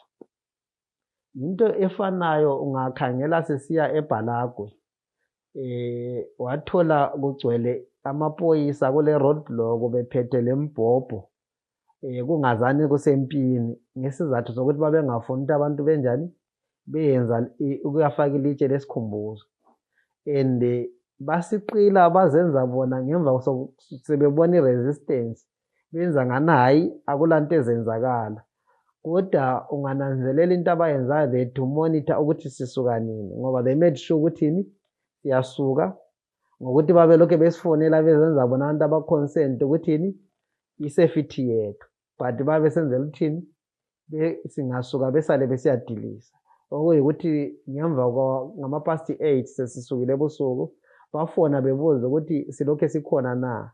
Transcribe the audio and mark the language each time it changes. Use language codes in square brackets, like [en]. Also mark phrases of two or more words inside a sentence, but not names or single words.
[nd] Into efanayo ungakhangela sesiya eBhalagwe, wathola kugcwele amaphoyisa kule roadblock bephethe lembhobho, kungazani kusempini, ngesizathu sokuthi babengafuni ukuthi abantu benjani beyenza ukuyafaka ilitshe lesikhumbuzo. And basiqila bazenza bona ngemva sebebona i-resistance, benza ngani hayi akulanto ezenzakala. Kodwa ungananzelela into abayenzayo, [en] they to monitor [nd] ukuthi sisuka nini, ngoba [en] they made sure [nd] ukuthi siyasuka ngokuthi babelokhu besifonela bezenza bona abantu abaconsent ukuthi i-safety yethu, but babesenzela ukuthini singasuka besale besiyadilisa. Okuyikuthi ngemva ngama-past 8 sesisukile ebusuku, bafona bebuza ukuthi silokhu sikhona na.